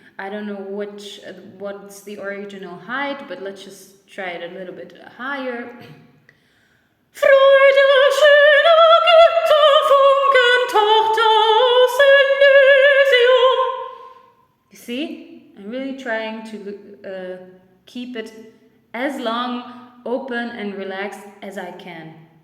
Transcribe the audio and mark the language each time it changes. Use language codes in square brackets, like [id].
[en] I don't know what's the original height, but let's just try it a little bit higher. [de] Freude, schöne Götterfunken, Tochter aus Elysium. [en] You see? I'm really trying to keep it as long, open and relaxed as I can.